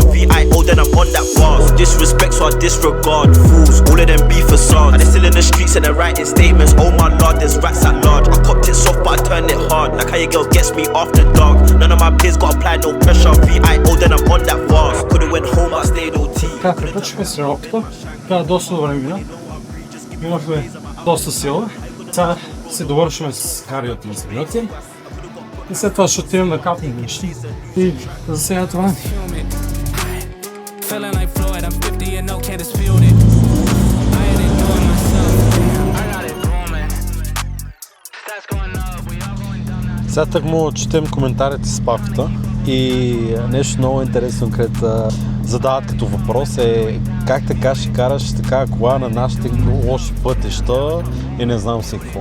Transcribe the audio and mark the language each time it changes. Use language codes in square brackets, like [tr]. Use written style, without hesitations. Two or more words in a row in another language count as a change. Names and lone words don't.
[en] VIO, then I'm on that bars. Disrespect, so I disregard fools. All of them be facades. And they're still in the streets and they're writing statements. Oh my lord, there's rats at large. I copped it soft, but I turned it hard. Like how your girl gets me after dark. None of my peers got apply no pressure. VIO, then I'm on that bars. Could've went home, I stayed OT. [bg] Така, приключихме с тренировката. Така, доста добре мина. Имахме доста сила. Сега се довършваме с кардиото на минути. И след това ще отидем да капнем нещи. И за сега това е. Сега так му четем коментарите с папата и нещо много интересно, където задават като въпрос е как така ще караш такава кола на нашите лоши пътища и не знам си какво.